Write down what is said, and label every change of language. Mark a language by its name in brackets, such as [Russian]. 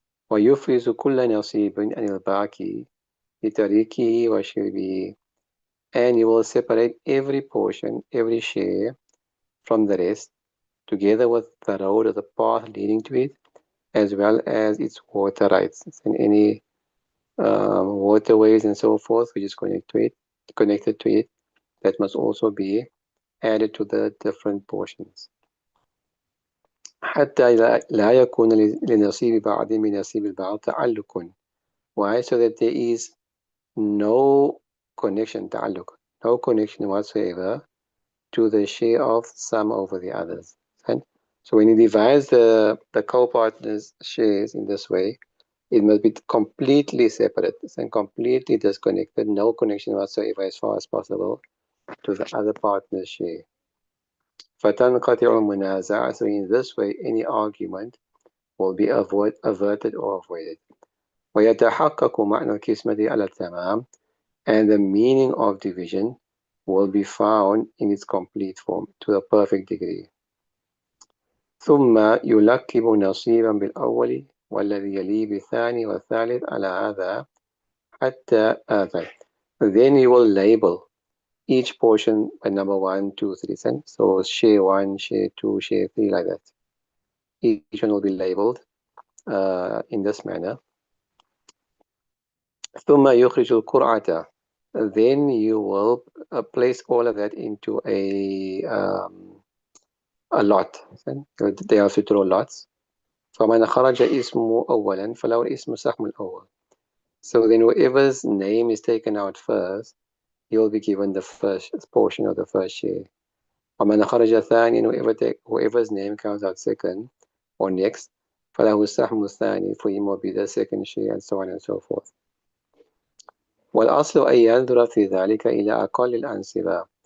[Arabic] ويفرز كل نصيب عن الباقي بطريقه وشربه, [English] and you will separate every portion, every share from the rest, together with the road or the path leading to it, as well as its water rights and any waterways and so forth which is connected to it, that must also be added to the different portions. [Arabic] حتى لا يكون لنصيب بعض من نصيب البعض تعلق. [English] Why? So that there is no connection, تعلق, no connection whatsoever to the share of some over the others. And so when he divides the co-partners' shares in this way, it must be completely separate and completely disconnected, no connection whatsoever as far as possible to the other partner's share. [Arabic] فَتَنْقَطِعُ الْمُنَازَعَةُ. [English] So in this way, any argument will be averted or avoided. [Arabic] وَيَتَحَقَّقُ مَعْنَى الْقِسْمَةِ عَلَى التَّمَامِ. [English] And the meaning of division will be found in its complete form, to a perfect degree. [Arabic] ثم يلقب نصيبا بالأول والذي يليه بالثاني والثالث على هذا حتى آثر. [English] Then you will label each portion by number 1, 2, 3. So share 1, share 2, share 3, like that. Each one will be labeled in this manner. [Arabic] ثم يخرج القرعة. [English] Then you will place all of that into a lot. They have to draw lots. [Arabic] فمن خرج اسمه أولا فله الاسم سهم الأول. [English] So then whoever's name is taken out first, he will be given the first portion of the first share. [Arabic] ومن خرج ثانيا, [English] whoever's name comes out second or next, [Arabic] فله السهم الثاني, [English] for him will be the second share, and so on and so forth. [Arabic] والأصل أن ينظر في ذلك إلى أقل الأنصبة.